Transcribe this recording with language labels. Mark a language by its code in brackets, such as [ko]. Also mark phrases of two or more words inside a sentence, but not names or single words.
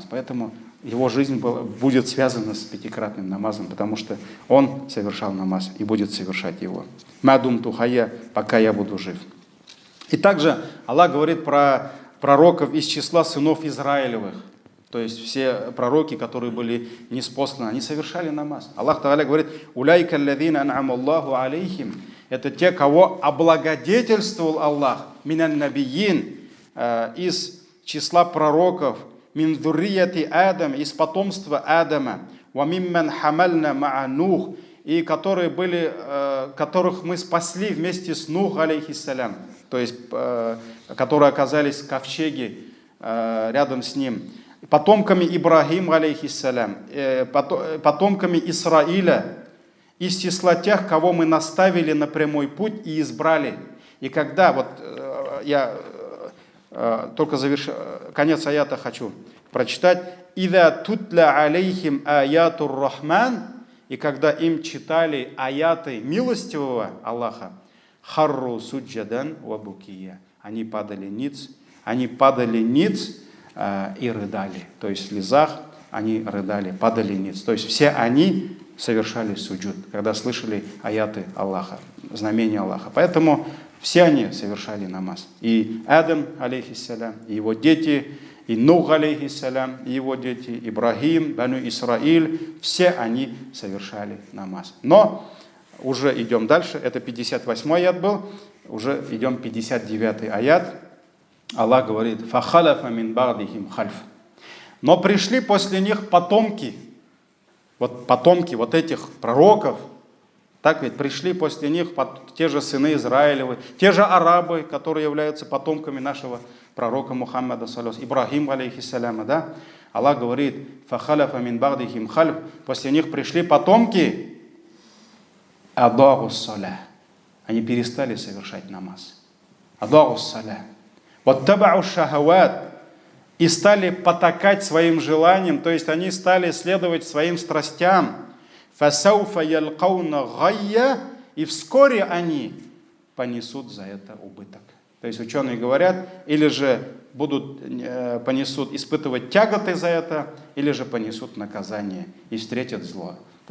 [ru] Поэтому его жизнь будет связана с 5-кратным намазом, потому что он совершал намаз и будет совершать его. [ar] «ما دمت حيا», [ru] пока я буду жив. И также Аллах говорит про пророков из числа сынов Израилевых. То есть все пророки, которые были ниспосланы, они совершали намаз. Аллах Та'аля говорит: [ar] «أولئك الذين أنعم الله عليهم». [ru] Это те, кого облагодетельствовал Аллах, [ar] من النبيين, [ru] из числа пророков, [ar] من ذرية آدم, [ru] из потомства Адама, [ar] وممن حملنا مع نوح, [ru] и которые которых мы спасли вместе с Нух, алейхиссалям, то есть которые оказались в ковчеге рядом с ним, потомками Ибрахим, алейхиссалям, потомками Исраиля, из числа тех, кого мы наставили на прямой путь и избрали. И когда, вот я только конец аята хочу прочитать. [ar] «إذا تتلى عليهم آيات الرحمن», [ru] и когда им читали аяты милостивого Аллаха, [ar] «خروا سجدا وبكيا», [ru] они падали ниц и рыдали. То есть в слезах они рыдали, падали ниц. То есть все они совершали суджуд, когда слышали аяты Аллаха, знамения Аллаха. Поэтому все они совершали намаз. И Адам, алейхиссалям, и его дети, и Нух, алейхиссалям, и его дети, Ибрахим, Бану Исраиль, все они совершали намаз. Но уже идем дальше, это 58 аят был, уже идем 59 аят. Аллах говорит: [ar] «فخلف من بعدهم خلف». [ru] Но пришли после них потомки вот этих пророков, так ведь пришли после них те же сыны Израилевы, те же арабы, которые являются потомками нашего пророка Мухаммада, Ибрахим, алейхиссаляма, да? Аллах говорит: [ar] «فخلف من بعدهم خلف», [ru] после них пришли потомки, [ar] أضاعوا الصلاة, [ru] они перестали совершать намаз. [ar] أضاعوا الصلاة. واتبعوا الشهوات, [ru] и стали потакать своим желаниям, то есть они стали следовать своим страстям. [ar] فسوف يلقون غيا, [ru] и вскоре они понесут за это убыток. То есть ученые говорят, или же понесут испытывать тяготы за это, или же понесут наказание и встретят зло.